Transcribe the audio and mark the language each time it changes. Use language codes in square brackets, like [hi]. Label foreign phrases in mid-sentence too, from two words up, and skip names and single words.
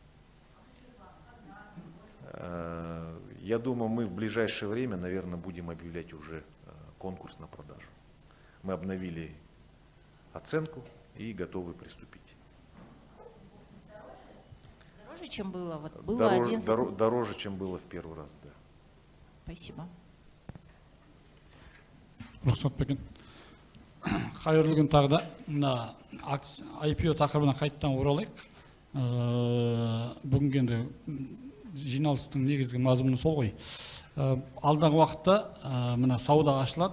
[ru] Я думаю, мы в ближайшее время, наверное, будем объявлять уже конкурс на продажу. Мы обновили оценку и готовы приступить. Дороже, чем было? Вот было дороже, чем было в первый раз, да. Спасибо. [kk] Рұқсат бекен. Қайырлы күн тағы да. Мына IPO тақырыбына қайттан оралайық. Бүгінгі енді жиналыстың негізгі мазмұны сол ғой. Алдағы уақытта мына сауда ашылады.